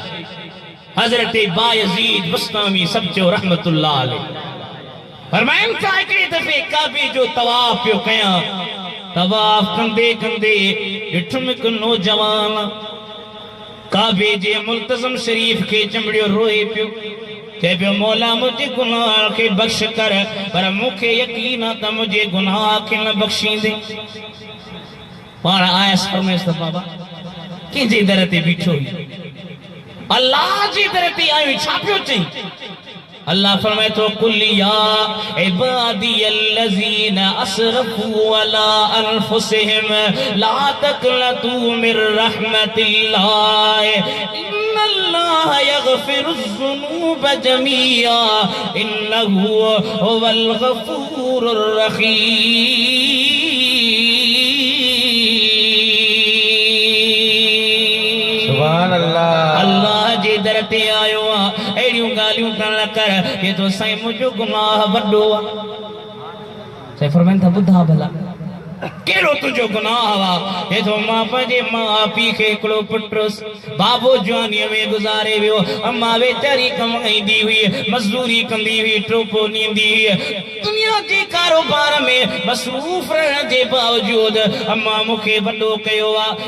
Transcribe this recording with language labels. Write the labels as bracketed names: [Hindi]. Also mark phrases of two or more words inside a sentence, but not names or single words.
[Sindhi] हज़रत बायज़ीद बुस्तामी सब जो [Arabic] رحمة الله عليه [Sindhi] फरमाइनि था हिकिड़े दफ़े काबे जो तवाफ पियो कयां, तवाफ कंदे कंदे ॾिठुमि हिकु नौजवान काबे जे मुल्तज़म शरीफ खे चंबड़ियो रोए पियो, चए पियो मौला मुंहिंजे गुनाह खे बख़्श कर, पर मूंखे यकीन आहे त मुंहिंजे गुनाह खे न बख़्शींदे। पाण आयसि फरमाइसि त बाबा कंहिंजे दर ते बीठो हुई, अल्लाह जे दर ते आयो, छा पियो चई? [Arabic] الله فرمائے تو قل يا عبادي الذين أسرفوا على أنفسهم لا تقنطوا من رحمة الله إن الله يغفر الذنوب جميعا إنه هو الغفور الرحيم. سبحان الله. [Sindhi] अल्लाह जे दर ते आयो आ अहिड़ियूं ॻाल्हियूं करण कर ये तो साईं मुंहिंजो गुनाह वॾो आ। साईं फरमाइनि था ॿुधा भला कहिड़ो तुंहिंजो गुनाह हुआ? हे तो मां पंहिंजे माउ पीउ खे हिकिड़ो पुटु बाबो जवानीअ में गुज़ारे वियो, अम्मा वेचारी कमाईंदी हुई, मज़दूरी कंदी हुई, टोपो ॾींदी हुई, दुनिया जे कारोबार में मसरूफ़ रहण जे बावजूद अम्मा मूंखे वॾो कयो आहे।